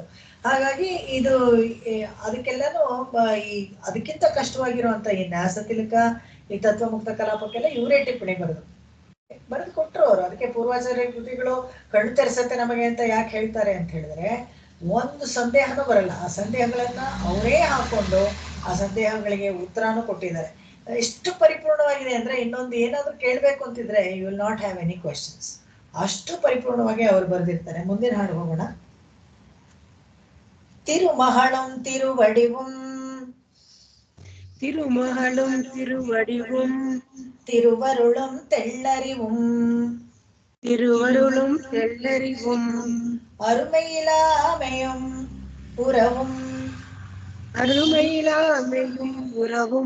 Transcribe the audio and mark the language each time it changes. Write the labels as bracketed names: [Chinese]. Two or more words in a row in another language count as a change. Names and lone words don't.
[Kannada] ಹಾಗಾಗಿ ಇದು ಅದಕ್ಕೆಲ್ಲನೂ ಅದಕ್ಕಿಂತ ಕಷ್ಟವಾಗಿರುವಂತ ಈ ನ್ಯಾಸ ತಿಲಕ, ಈ ತತ್ವಮುಕ್ತ ಕಲಾಪಕ್ಕೆಲ್ಲ ಇವರೇ ಟಿಪ್ಪಣಿ ಬರೆದು ಕೊಟ್ರು ಅವರು. ಅದಕ್ಕೆ ಪೂರ್ವಾಚಾರ್ಯ ಕೃತಿಗಳು ಕಣ್ಣು ತೆರೆಸತ್ತೆ ನಮಗೆ ಅಂತ ಯಾಕೆ ಹೇಳ್ತಾರೆ ಅಂತ ಹೇಳಿದ್ರೆ, ಒಂದು ಸಂದೇಹನೂ ಬರಲ್ಲ. ಆ ಸಂದೇಹಗಳನ್ನ ಅವರೇ ಹಾಕೊಂಡು ಆ ಸಂದೇಹಗಳಿಗೆ ಉತ್ತರನೂ ಕೊಟ್ಟಿದ್ದಾರೆ. ಎಷ್ಟು ಪರಿಪೂರ್ಣವಾಗಿದೆ ಅಂದ್ರೆ, ಇನ್ನೊಂದು ಏನಾದ್ರೂ ಕೇಳ್ಬೇಕು ಅಂತಿದ್ರೆ [English] you will not have any questions. [Kannada] ಅಷ್ಟು ಪರಿಪೂರ್ಣವಾಗಿ ಅವರು ಬರೆದಿರ್ತಾರೆ. ಮುಂದಿನ ಹಾಡು ಹೋಗೋಣ. [Tamil] திருமகளும் திருவடிவும், திருமகளும் திருவடிவும், திருவருளும் தெள்ளறிவும், திருவருளும் தெள்ளறிவும், அருமையிலாமையும் உறவும், அருமையிலாமையும் உறவும்,